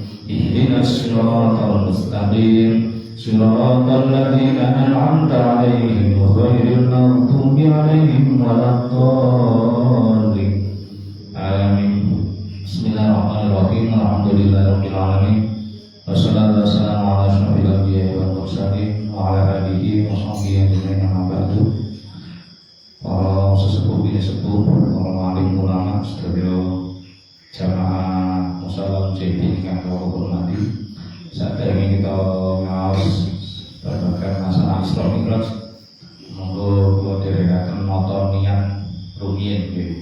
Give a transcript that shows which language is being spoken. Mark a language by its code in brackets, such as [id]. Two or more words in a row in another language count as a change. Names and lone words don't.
[ar] اهدنا الصراط المستقيم. صراط الذين أنعمت عليهم غير المغضوب عليهم ولا الضالين. Amin. بسم الله الرحمن الرحيم. الحمد لله رب العالمين. والصلاة والسلام على أشرف الأنبياء والمرسلين وعلى آله وصحبه أجمعين أما بعد. [jv] Para sesepuh bini sepuh, para alim ulama sedaya jamaah musalla JP ingkang kula hormati. Saderenge kita ngaos babagan masalah Isra Mi'raj. Monggo kula dherekaken nata niat rumiyin nggih.